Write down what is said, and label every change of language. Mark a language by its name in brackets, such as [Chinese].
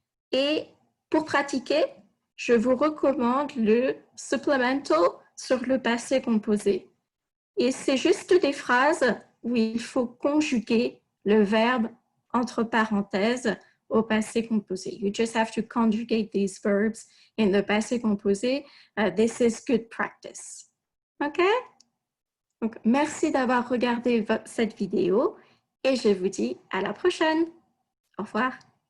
[French] Et pour pratiquer, je vous recommande le supplemental sur le passé composé. Et c'est juste des phrases où il faut conjuguer le verbe entre parenthèses au passé composé. [English] You just have to conjugate these verbs in the passé composé. This is good practice. OK? [French] Donc, merci d'avoir regardé cette vidéo et je vous dis à la prochaine. Au revoir.